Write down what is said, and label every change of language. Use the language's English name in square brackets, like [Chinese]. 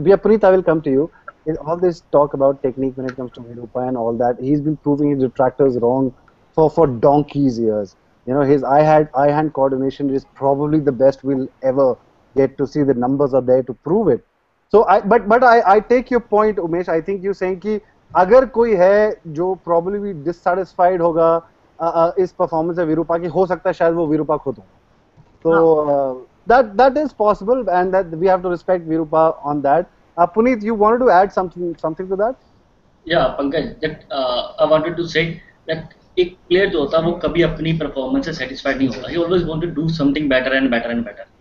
[English] Yeah, Puneet, I will come to you. All this talk about technique when it comes to Virupa and all that. He's been proving his detractors wrong for donkey's years. His eye-hand coordination is probably the best we'll ever get to see. The numbers are there to prove it. So I take your point, Umesh. I think you're saying [Hindi] कि अगर कोई है जो [English] probably dissatisfied [Hindi] होगा इस performance से विरूपा की, हो सकता है शायद वो विरूपा खुद हो. [English] So that is possible, and that we have to respect Virupa on that. Puneet, you wanted to add something to that? Yeah, Pankaj, that I wanted to say that [Hindi] एक प्लेयर जो होता है वो कभी अपनी परफॉर्मेंस से satisfied नहीं होता. [English] He always want to do something better and better and better.